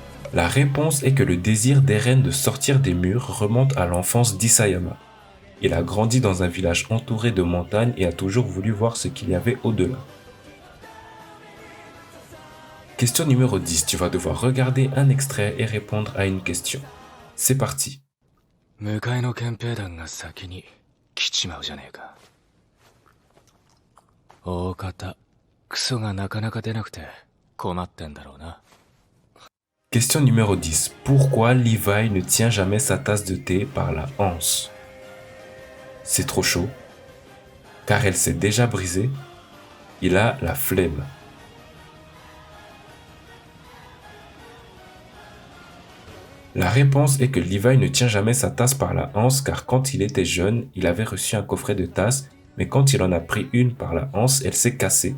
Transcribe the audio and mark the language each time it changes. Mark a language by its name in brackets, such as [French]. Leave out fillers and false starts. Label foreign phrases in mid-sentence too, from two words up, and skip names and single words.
[French] La réponse est que le désir d'Eren de sortir des murs remonte à l'enfance d'Isayama. Il a grandi dans un village entouré de montagnes et a toujours voulu voir ce qu'il y avait au-delà. Question numéro 10, tu vas devoir regarder un extrait et répondre à une question. C'est parti. [Japanese] 向かいの憲兵団が先に来ちまうじゃねえか。大方、クソがなかなか出なくて困ってんだろうな。 [French] Question numéro 10. Pourquoi Levi ne tient jamais sa tasse de thé par la anse? C'est trop chaud. Car elle s'est déjà brisée. Il a la flemme. La réponse est que Levi ne tient jamais sa tasse par la anse car quand il était jeune, il avait reçu un coffret de tasses, mais quand il en a pris une par la anse, elle s'est cassée.